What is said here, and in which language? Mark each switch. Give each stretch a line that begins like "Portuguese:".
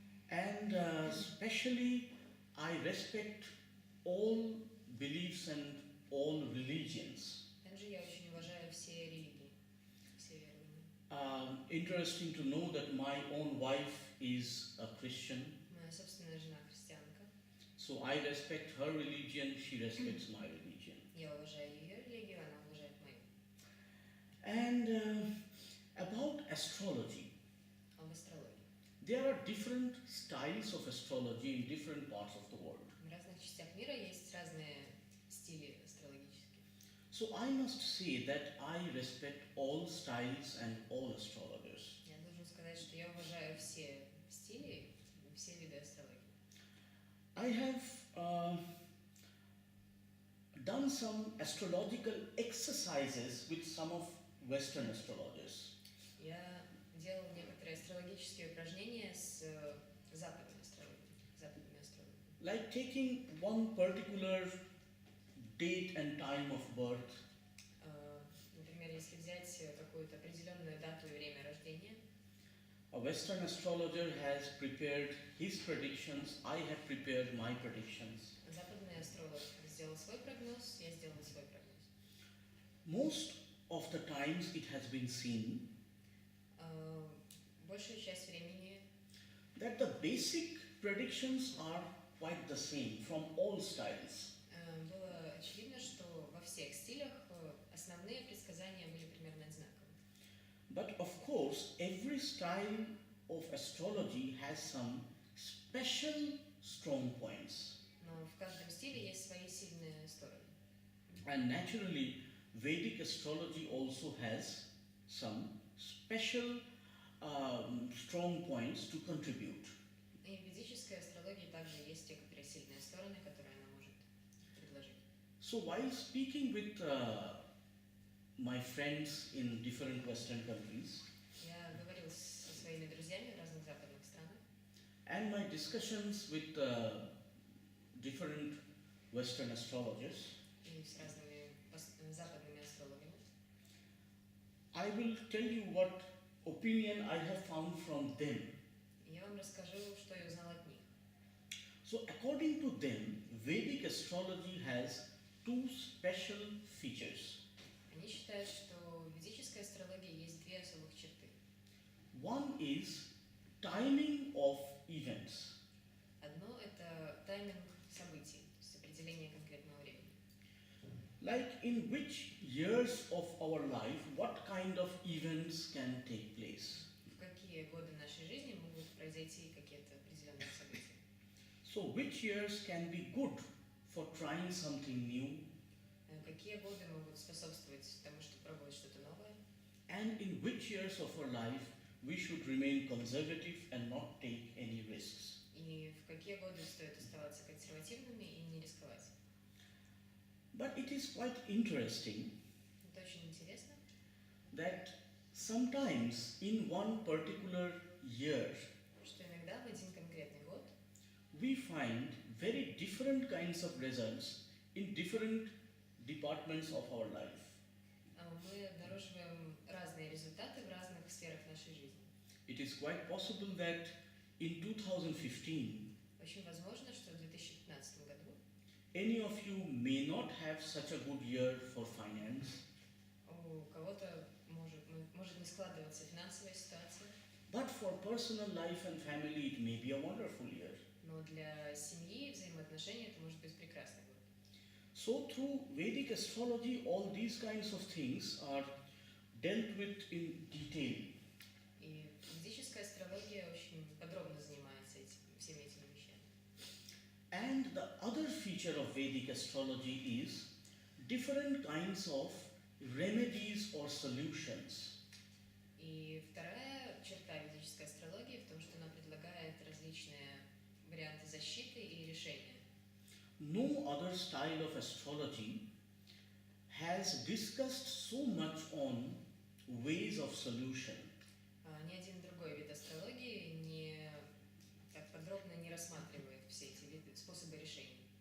English: And especially, I respect all beliefs and all religions.
Russian: Также я очень уважаю все религии, все верования.
English: Interesting to know that my own wife is a Christian,
Russian: Моя собственная жена христианка.
English: so I respect her religion, she respects my religion.
Russian: Я уважаю ее религию, она уважает мою.
English: And about astrology,
Russian: Об астрологии.
English: there are different styles of astrology in different parts of the world.
Russian: В разных частях мира есть разные стили астрологические.
English: So I must say that I respect all styles and all astrologers.
Russian: Я должен сказать, что я уважаю все стили, все виды астрологии.
English: I have done some astrological exercises with some of Western astrologers.
Russian: Я делал некоторые астрологические упражнения с западными астрологами.
English: Like taking one particular date and time of birth,
Russian: Например, если взять какую-то определенную дату и время рождения,
English: a Western astrologer has prepared his predictions, I have prepared my predictions.
Russian: западный астролог сделал свой прогноз, я сделала свой прогноз.
English: Most of the times it has been seen
Russian: Большую часть времени
English: that the basic predictions are quite the same from all styles.
Russian: было очевидно, что во всех стилях основные предсказания были примерно одинаковые.
English: But of course, every style of astrology has some special strong points.
Russian: Но в каждом стиле есть свои сильные стороны.
English: And naturally, Vedic astrology also has some special strong points to contribute.
Russian: И в ведической астрологии также есть некоторые сильные стороны, которые она может предложить.
English: So while speaking with my friends in different Western countries,
Russian: Я говорил со своими друзьями в разных западных странах,
English: and my discussions with different Western astrologers,
Russian: и с разными западными астрологами,
English: I will tell you what opinion I have found from them.
Russian: я вам расскажу, что я узнала от них.
English: So according to them, Vedic astrology has two special features.
Russian: Они считают, что в ведической астрологии есть две особых черты.
English: One is timing of events.
Russian: Одно – это тайминг событий, то есть определение конкретного времени.
English: Like in which years of our life, what kind of events can take place.
Russian: В какие годы нашей жизни могут произойти какие-то определенные события.
English: So which years can be good for trying something new,
Russian: Какие годы могут способствовать тому, чтобы пробовать что-то новое.
English: and in which years of our life we should remain conservative and not take any risks.
Russian: И в какие годы стоит оставаться консервативными и не рисковать.
English: But it is quite interesting
Russian: Это очень интересно,
English: that sometimes in one particular year
Russian: что иногда в один конкретный год
English: we find very different kinds of results in different departments of our life.
Russian: мы обнаруживаем разные результаты в разных сферах нашей жизни.
English: It is quite possible that in 2015
Russian: Очень возможно, что в 2015 году
English: any of you may not have such a good year for finance,
Russian: у кого-то может не складываться финансовая ситуация,
English: but for personal life and family it may be a wonderful year.
Russian: но для семьи и взаимоотношений это может быть прекрасный год.
English: So through Vedic astrology all these kinds of things are dealt with in detail.
Russian: И ведическая астрология очень подробно занимается всеми этими вещами.
English: And the other feature of Vedic astrology is different kinds of remedies or solutions.
Russian: И вторая черта ведической астрологии в том, что она предлагает различные варианты защиты и решения.
English: No other style of astrology has discussed so much on ways of solution.
Russian: Ни один другой вид астрологии не так подробно не рассматривает все эти виды, способы решений.